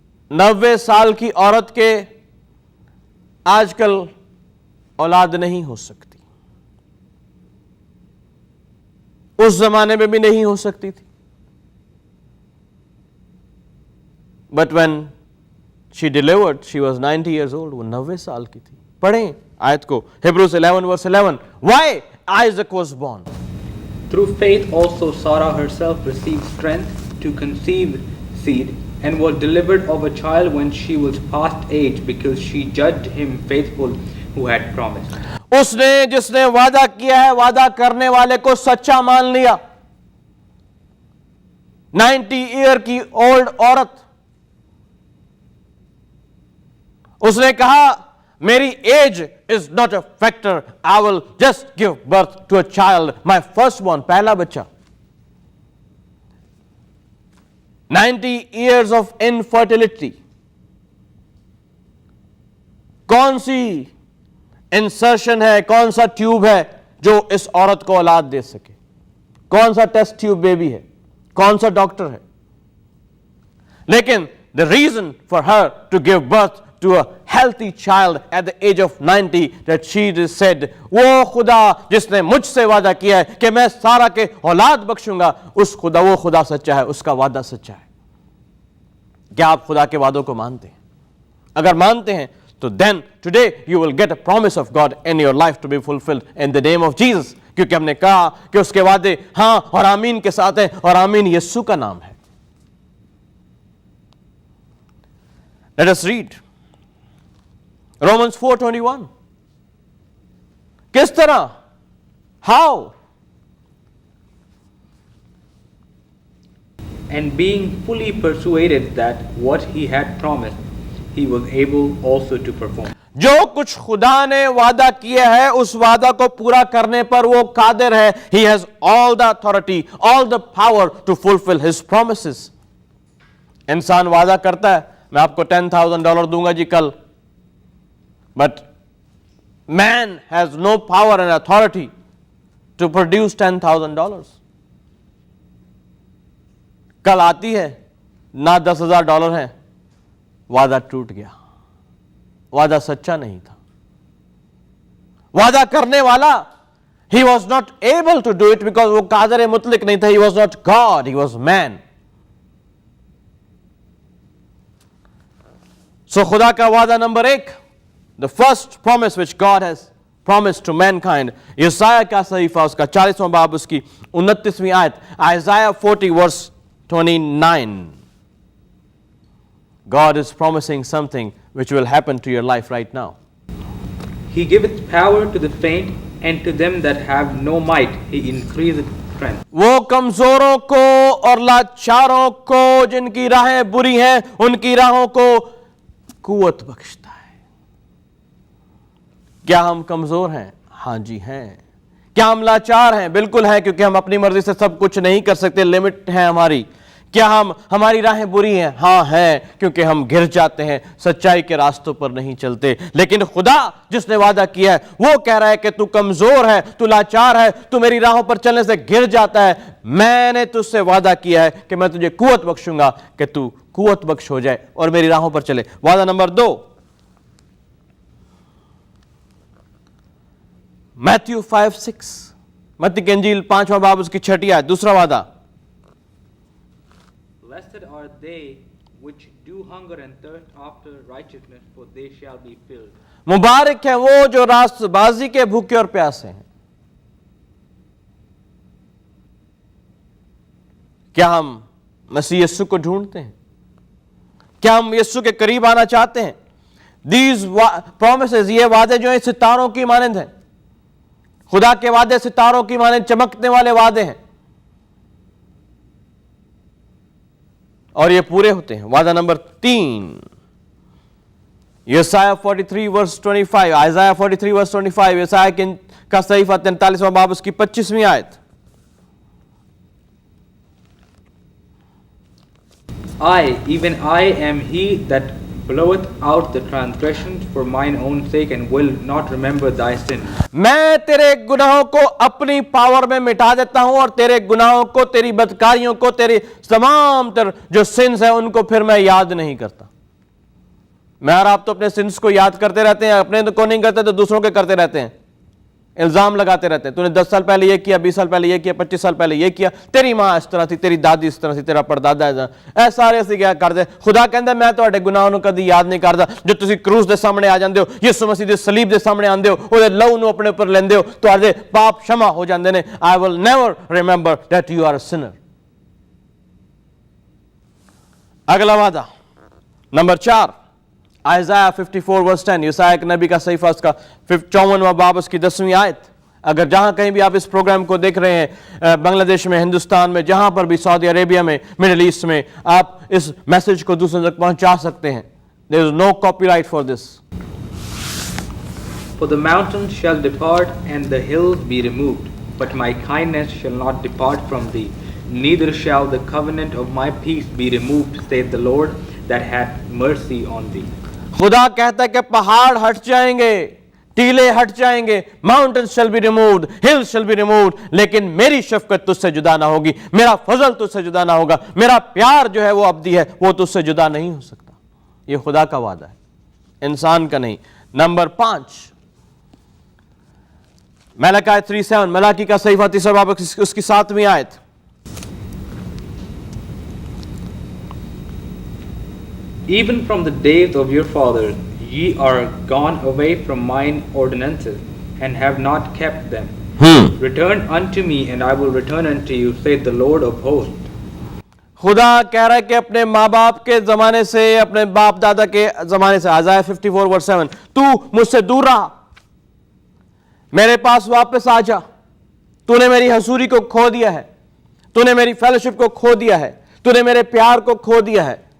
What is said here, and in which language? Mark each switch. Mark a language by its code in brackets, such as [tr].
[ur] نوے سال کی عورت کے آج کل اولاد نہیں ہو سکتی، اس زمانے میں بھی نہیں ہو سکتی تھی۔ [en] But when she delivered, she was 90 years old. [ur] وہ 90 سال کی تھی. پڑھیں آیت کو, Hebrews 11 verse 11. [en] Why Isaac was born? Through faith also Sarah herself received strength to conceive seed and was delivered of a child when she was past age because she judged him faithful who had promised. [ur] اس نے جس نے وعدہ کیا ہے, وعدہ کرنے والے کو سچا مان لیا. [en] 90 year کی old عورت, [ur] اس نے کہا [en] میری age is not a factor, I will just give birth to a child, my first born, [ur] پہلا بچہ. [en] 90 years of infertility. [ur] کون سی انسرشن ہے, کون سا ٹیوب ہے جو اس عورت کو اولاد دے سکے؟ کون سا ٹیسٹ ٹیوب بیبی ہے؟ کون سا ڈاکٹر ہے؟ لیکن [en] the reason for her to give birth to a healthy child at the age of 90 that she just said, [ur] وہ خدا جس نے مجھ سے وعدہ کیا ہے کہ میں سارا کے اولاد بخشوں گا, اس خدا, وہ خدا سچا ہے, اس کا وعدہ سچا ہے. کیا آپ خدا کے وعدوں کو مانتے ہیں؟ اگر مانتے ہیں تو [en] then today you will get a promise of God in your life to be fulfilled in the name of Jesus. [ur] کیونکہ ہم نے کہا کہ اس کے وعدے ہاں اور آمین کے ساتھ ہیں, اور آمین یسوع کا نام ہے. [en] Let us read Romans 4:21. [ur] کس طرح, [en] how? And being fully persuaded that what he had promised, he was able also to perform. [ur] جو کچھ خدا نے وعدہ کیا ہے اس وعدہ کو پورا کرنے پر وہ قادر ہے. [en] He has all the authority, all the power to fulfill his promises. [ur] انسان وعدہ کرتا ہے میں آپ کو $10,000 دوں گا جی کل, [en] but man has no power and authority to produce $10,000. [ur] کل آتی ہے نہ $10,000 ہیں, وعدہ ٹوٹ گیا, وعدہ سچا نہیں تھا. وعدہ کرنے والا, [en] he was not able to do it because [ur] وہ قادر مطلق نہیں تھا. [en] He was not God, he was man. [ur] So خدا کا وعدہ number 1, [en] the first promise which God has promised to mankind, [ur] یسایہ کا صحیفہ اس کا 40واں باب اس کی 29ویں آیت, Isaiah 40 verse 29. [en] God is promising something which will happen to your life right now. He giveth power to the faint, and to them that have no might he increaseth strength. [ur] وہ کمزوروں کو اور لاچاروں کو جن کی راہیں بری ہیں ان کی راہوں کو قوت بخشتا ہے. کیا ہم کمزور ہیں؟ ہاں جی ہیں. کیا ہم لاچار ہیں؟ بالکل ہیں, کیونکہ ہم اپنی مرضی سے سب کچھ نہیں کر سکتے, لمٹ ہے ہماری. کیا ہماری راہیں بری ہیں؟ ہاں ہیں, کیونکہ ہم گر جاتے ہیں, سچائی کے راستوں پر نہیں چلتے. لیکن خدا جس نے وعدہ کیا ہے وہ کہہ رہا ہے کہ تو کمزور ہے, تو لاچار ہے, تو میری راہوں پر چلنے سے گر جاتا ہے. میں نے تجھ سے وعدہ کیا ہے کہ میں تجھے قوت بخشوں گا کہ تو قوت بخش ہو جائے اور میری راہوں پر چلے. وعدہ نمبر 2, میتھیو 5:6, متی کی انجیل 5واں باب اس کی 6 آیت, دوسرا وعدہ. [en] Blessed are they which do hunger and thirst after righteousness, for they shall be filled. [ur] مبارک ہیں وہ جو راست بازی کے بھوکے اور پیاسے ہیں. کیا ہم مسیح یسوع کو ڈھونڈتے ہیں؟ کیا ہم یسوع کے قریب آنا چاہتے ہیں؟ [en] These promises, [ur] یہ وعدے جو ہیں ستاروں کی مانند ہیں. خدا کے وعدے ستاروں کی مانند چمکنے والے وعدے ہیں, اور یہ پورے ہوتے ہیں. وعدہ نمبر 3, یسایہ 43 verse 25, Isaiah 43 verse 25, یسایہ کا صحیفہ 43واں باب اس کی 25ویں آیت. [en] I, even I am he that bloweth out the transgressions for mine own sake, and will not remember thy sins. [ur] میں تیرے گناہوں کو اپنی پاور میں مٹا دیتا ہوں, اور تیرے گناہوں کو, تیری بدکاریوں کو, تیری تمام جو سنس ہیں ان کو پھر میں یاد نہیں کرتا. میں اور آپ تو اپنے سنس کو یاد کرتے رہتے ہیں, اپنے کو نہیں کرتے تو دوسروں کے کرتے رہتے ہیں. الزام لگاتے رہتے ہیں, تو نے 10 سال پہلے یہ کیا, 20 سال پہلے یہ کیا, 25 سال پہلے یہ کیا, تیری ماں اس طرح تھی, تیری دادی اس طرح تھی, تیرا پردادا اے سارے اسی کیا کرتے. [pa] خدا کہندا میں تواڈے گناہاں نوں کدی یاد نہیں کردا. جو تسی کروس دے سامنے آ جاندے ہو, یسوع مسیح دے صلیب دے سامنے آندے ہو, اودے لہو نوں اپنے اوپر لیندے ہو, تواڈے پاپ شمع ہو جاندے نے. [en] I will never remember that you are a sinner. [ur] اگلا وعدہ نمبر 4, Isaiah 54 verse 10, یسایہ نبی کا صحیفہ اس کا 54واں باب اس کی 10ویں آیت. اگر جہاں کہیں بھی آپ اس پروگرام کو دیکھ رہے ہیں, بنگلہ دیش میں, ہندوستان میں, جہاں پر بھی, سعودی عربیہ میں, مڈل ایسٹ میں, آپ اس میسج کو دوسروں تک پہنچا سکتے ہیں. [en] There is no copyright for this. For the mountains shall depart and the hills be removed, but my kindness shall not depart from thee, neither shall the covenant of my peace be removed, saith the Lord that hath mercy on thee. [ur] خدا کہتا ہے کہ پہاڑ ہٹ جائیں گے, ٹیلے ہٹ جائیں گے, [en] mountains shall be removed, [ur] hills shall be removed, لیکن میری شفقت تجھ سے جدا نہ ہوگی, میرا فضل تجھ سے جدا نہ ہوگا, میرا پیار جو ہے وہ ابدی ہے, وہ تجھ سے جدا نہیں ہو سکتا. یہ خدا کا وعدہ ہے, انسان کا نہیں. نمبر 5, ملاکی 3:7, ملاکی کا صحیفہ 3 باب اس کی 7ویں آیت. [en] Even from the days of your fathers ye are gone away from mine ordinances, and have not kept them. Return unto me, and I will return unto you, saith the Lord of hosts. [ur] خدا کہہ رہا ہے کہ اپنے ماں باپ کے زمانے سے, اپنے باپ دادا کے زمانے سے, Isaiah 54 verse 7, تو مجھ سے دور رہا, میرے پاس واپس آ جا. تو نے میری حضوری کو کھو دیا ہے, تو نے میری فیلوشپ کو کھو دیا ہے, تو نے میرے پیار کو کھو دیا ہے.